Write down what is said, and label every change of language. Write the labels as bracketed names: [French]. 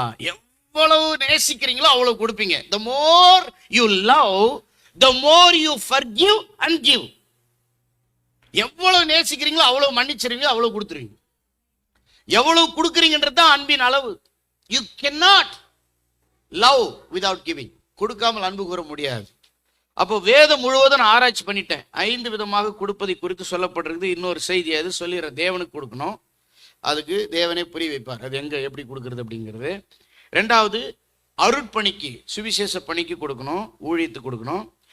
[Tamil] எவ்வளவு நேசிக்கிறீங்களோ அவ்வளவு கொடுப்பீங்க. [English] the more you love, the more you forgive and give. [Tamil] எவ்வளவு நேசிக்கிறீங்களோ அவ்வளவு மன்னிச்சிருவீங்க, அவ்வளவு கொடுத்துருவீங்க. எவ்வளவு கொடுக்குறீங்கன்றது தான் அன்பின் அளவு. [English] you cannot love without giving. [Tamil] கொடுக்காமல் அன்பு கூற முடியாது. அப்போ வேதம் முழுவதும் நான் ஆராய்ச்சி பண்ணிட்டேன். 5 விதமாக கொடுப்பதை குறித்து சொல்லப்பட்டிருக்கு. இன்னொரு செய்தி அது சொல்லிடுறேன். தேவனுக்கு கொடுக்கணும், அதுக்கு தேவனே புரிய வைப்பார். அது எங்க எப்படி கொடுக்கறது அப்படிங்கிறது. 2வது அருட்பணிக்கு, சுவிசேஷ பணிக்கு கொடுக்கணும், ஊழியத்துக்கு கொடுக்கணும்.